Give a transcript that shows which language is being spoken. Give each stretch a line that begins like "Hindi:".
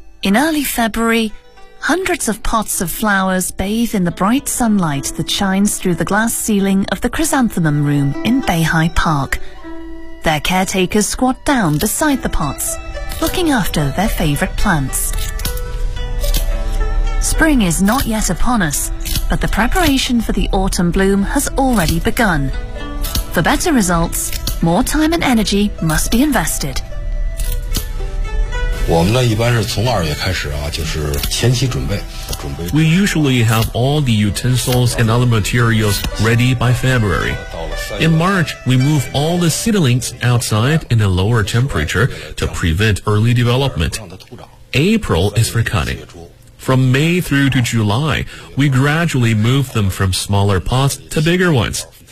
English: In early February, hundreds of pots of flowers bathe in the bright sunlight that shines through the glass ceiling of the chrysanthemum room in Beihai Park. Their caretakers squat down beside the pots, looking after their favorite plants. Spring is not yet upon us, but the preparation for the autumn bloom has already begun. For better results, more time and energy must be invested.
Chinese: 我们呢一般是从二月开始啊，就是前期准备。
English: We usually have all the utensils and other materials ready by February. In March, we move all the seedlings outside in a lower temperature to prevent early development. April is for cutting. From May through to July, we gradually move them from smaller pots to bigger ones.